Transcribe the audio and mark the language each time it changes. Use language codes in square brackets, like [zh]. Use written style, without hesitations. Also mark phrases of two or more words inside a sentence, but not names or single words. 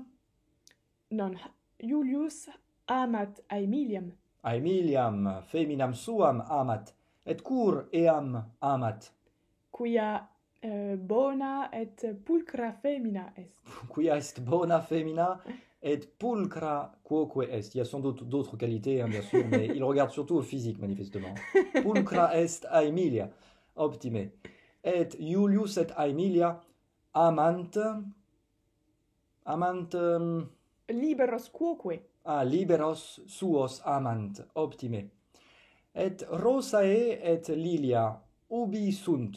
[la] Non, Iulius amat Aemiliam. Aemiliam feminam suam amat. Et cur eam amat? Quia bona et pulcra femina est. Quia est bona femina et pulcra quoque est. [fr] Il y a sans doute d'autres qualités, hein, bien sûr, mais il regarde surtout au physique, manifestement. [la] Pulcra est Aemilia. Optime. Et Iulius et Aemilia amant Liberos quoque. liberos suos amant. Optime. Et Rosae et Lilia ubi sunt?